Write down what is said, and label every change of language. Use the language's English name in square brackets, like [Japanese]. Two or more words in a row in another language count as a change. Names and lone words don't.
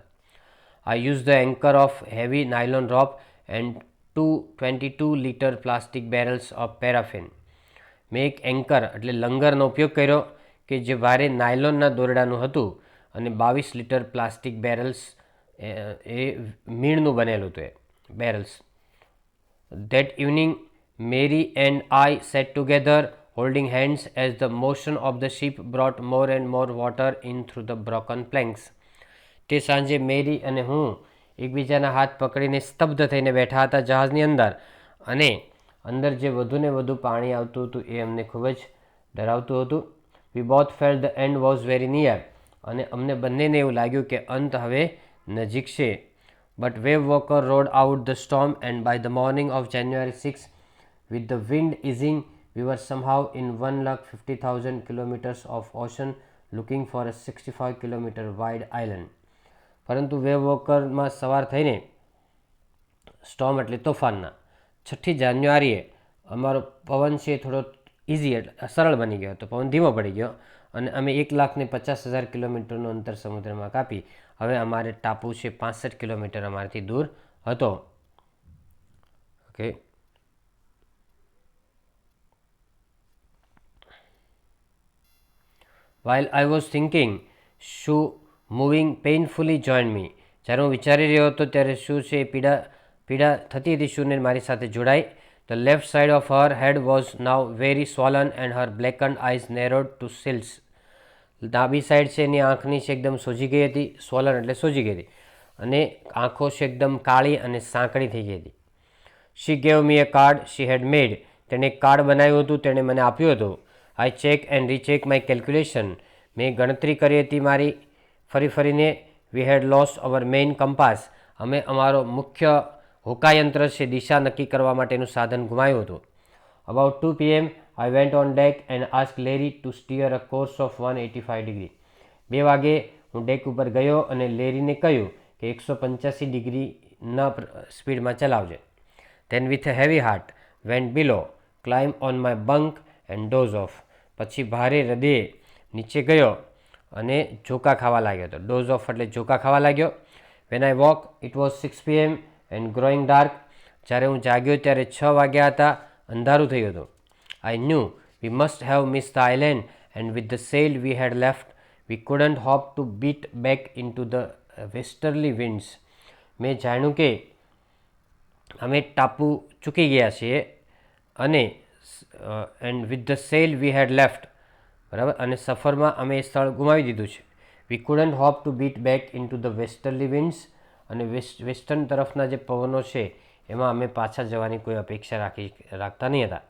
[English] I use the anchor of heavy nylon rope and 22 litre plastic barrels of paraffin. [Gujarati] મેં એક એન્કર એટલે લંગરનો ઉપયોગ કર્યો કે જે ભારે નાયલોનના દોરડાનું હતું અને 22 લીટર [English] plastic barrels [Gujarati] એ મીણનું બનેલું હતું એ બેરલ્સ. [English] That evening, Mary and I sat together, holding hands as the motion of the ship brought more and more water in through the broken planks. [Gujarati] તે સાંજે મેરી અને હું એકબીજાના હાથ પકડીને સ્તબ્ધ થઈને બેઠા હતા જહાજની અંદર, અને અંદર જે વધુ ને વધુ પાણી આવતું હતું એ અમને ખૂબ જ ડરાવતું હતું. [English] We both felt the end was very near. [Gujarati] અને અમને બંનેને એવું લાગ્યું કે અંત હવે નજીક છે. [English] But Wave Walker rode out the storm, and by the morning of January 6, with the wind easing, we were somehow in 150,000 kilometers of ocean looking for a 65 kilometer wide island. [Gujarati] પરંતુ વેવ વોકરમાં સવાર થઈને સ્ટોર્મ એટલે તોફાનના 6 જાન્યુઆરીએ અમારો પવન છે થોડો ઇઝી એટલે સરળ બની ગયો હતો, પવન ધીમો પડી ગયો અને અમે 1,50,000 કિલોમીટરનું અંતર સમુદ્રમાં કાપી હવે અમારે ટાપુ છે 65 કિલોમીટર અમારાથી દૂર હતો. ઓકે, [English] while I was thinking, Sue moving painfully joined me. [Gujarati] જ્યારે હું વિચારી રહ્યો હતો ત્યારે શું છે પીડા થતી હતી શૂને મારી સાથે જોડાઈ. [English] The left side of her head was now very swollen and her blackened eyes narrowed to slits. [Gujarati] ડાબી સાઈડ છે એની આંખની છે એકદમ સોજી ગઈ હતી, સ્વોલન એટલે સોજી ગઈ હતી, અને આંખો છે એકદમ કાળી અને સાંકડી થઈ ગઈ હતી. [English] She gave me a card she had made. [Gujarati] તેણે એક કાર્ડ બનાવ્યું હતું, તેણે મને આપ્યું હતું. [English] I check and recheck my calculation. [Gujarati] મેં ગણતરી કરી હતી મારી ફરીને. [English] We had lost our main compass. [Gujarati] અમે અમારો મુખ્ય હોકાયંત્ર છે દિશા નક્કી કરવા માટેનું સાધન ગુમાવ્યું હતું. [English] About 2 p.m. I went on deck and asked Larry to steer a course of 185 degree. [Gujarati] 2 વાગે હું ડેક ઉપર ગયો અને લેરીને કહ્યું કે 185 ડિગ્રીના સ્પીડમાં ચલાવજે. [English] Then with a heavy heart went below, climbed on my bunk and doze off. [Gujarati] પછી ભારે હૃદયે નીચે ગયો અને ઝોકા ખાવા લાગ્યો હતો. [English] doze off [Gujarati] એટલે ઝોકા ખાવા લાગ્યો. [English] When I woke, it was 6 p.m. and growing dark. [Gujarati] જ્યારે હું જાગ્યો ત્યારે 6 વાગ્યા હતા, અંધારું થયું હતું. [English] I knew we must have missed the island, and with the sail we had left, we couldn't hope to beat back into the westerly winds. [Gujarati] મેં જાણ્યું કે અમે ટાપુ ચૂકી ગયા છીએ અને [English] and with the sail we had left, [Gujarati] બરાબર, અને સફરમાં અમે એ સ્થળ ગુમાવી દીધું છે. [English] we couldn't hope to beat back into the westerly winds, [Gujarati] અને વેસ્ટર્ન તરફના જે પવનો છે એમાં અમે પાછા જવાની કોઈ અપેક્ષા રાખતા નહીં હતા.